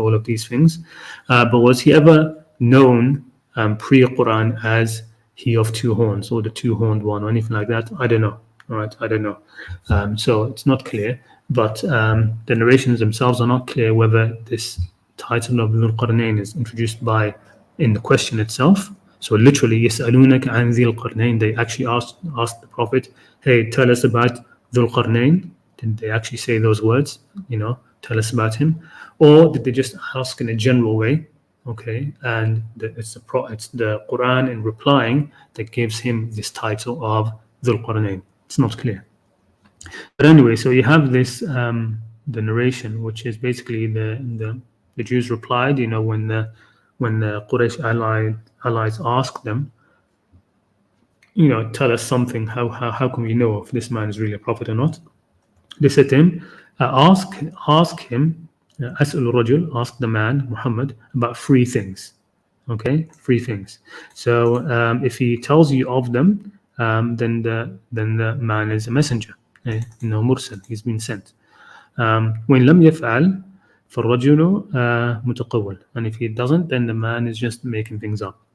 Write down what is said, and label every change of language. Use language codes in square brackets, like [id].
[en] All of these things, but was he ever known pre-Quran as he of two horns or the two-horned one or anything like that? I don't know. All right, I don't know. So it's not clear, but the narrations themselves are not clear whether this title of Dhul Qarnayn is introduced in the question itself. So literally, [ar] يسألونك عن ذي القرنين. [en] They actually asked the Prophet, hey, tell us about Dhul Qarnayn. Did they actually say those words? Tell us about him, or did they just ask in a general way? Okay, and it's the Quran in replying that gives him this title of Dhul Qarnayn. It's not clear. But anyway, so you have this the narration, which is basically the Jews replied. When the Quraysh allies asked them, tell us something. How can we know if this man is really a prophet or not? They said to him, ask him, [ar] as'al rajul, [en] ask the man Muhammad about three things. Okay, three things. So if he tells you of them, then the man is a messenger. Mursal, he's been sent. [ar] وإن لم يفعل فالرجل متقول. [en] And if he doesn't, then the man is just making things up.